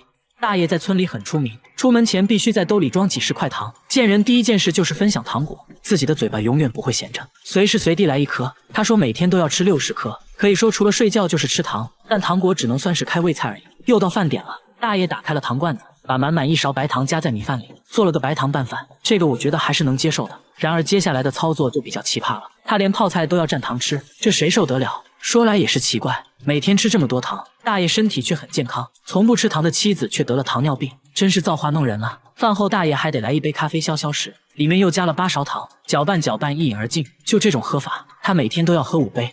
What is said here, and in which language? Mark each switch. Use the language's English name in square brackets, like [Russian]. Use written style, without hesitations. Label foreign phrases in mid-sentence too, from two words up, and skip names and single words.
[Chinese] 大爺在村裡很出名，出門前必須在兜裡裝幾10塊糖，見人第一件事就是分享糖果，自己的嘴巴永遠不會閒着，隨時隨地來一顆。他說每天都要吃60顆，可以說除了睡覺就是吃糖，但糖果只能算是開胃菜而已。又到飯點了，大爺打開了糖罐子，把滿滿1勺白糖加在米飯裡，做了個白糖拌飯，這個我覺得還是能接受的。然而接下來的操作就比較奇葩了，他連泡菜都要蘸糖吃，這誰受得了？說來也是奇怪，每天吃這麼多糖，大爺身體卻很健康，從不吃糖的妻子卻得了糖尿病，真是造化弄人啊。飯後大爺還得來一杯咖啡消消食，裡面又加了8勺糖，攪拌一飲而盡。就這種喝法，他每天都要喝5杯。